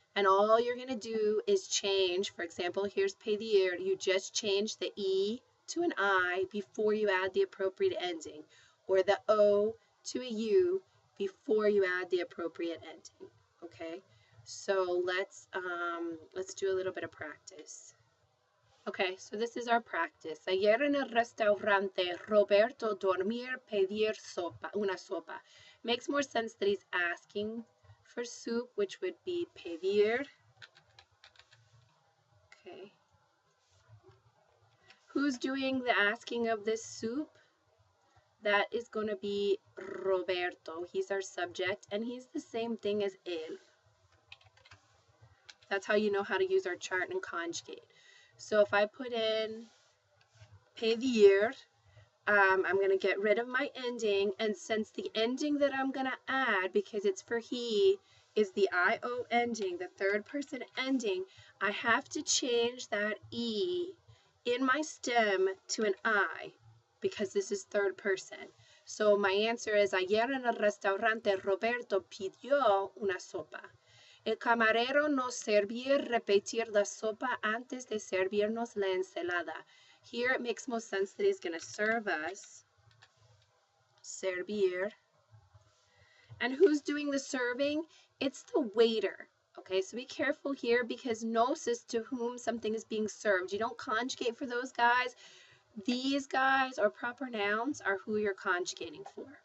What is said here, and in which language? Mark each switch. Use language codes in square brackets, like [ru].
[en] And all you're going to do is change, for example, here's pedir, you just change the E to an I before you add the appropriate ending, or the O to a U before you add the appropriate ending, okay? So let's do a little bit of practice. Okay, so this is our practice. [es] Ayer en el restaurante, Roberto dormir pedir una sopa. [en] Makes more sense that he's asking for soup, which would be pedir. Okay. Who's doing the asking of this soup? That is going to be Roberto. He's our subject, and he's the same thing as él. That's how you know how to use our chart and conjugate. So if I put in pedir, I'm going to get rid of my ending, and since the ending that I'm going to add, because it's for he, is the IO ending, the third person ending, I have to change that E in my stem to an I, because this is third person. So my answer is, [es] ayer en el restaurante Roberto pidió una sopa. El camarero nos servía repetir la sopa antes de servirnos la ensalada. [en] Here it makes most sense that he's going to serve us. Servir. And who's doing the serving? It's the waiter. Okay, so be careful here because nos is to whom something is being served. You don't conjugate for those guys. These guys or proper nouns are who you're conjugating for.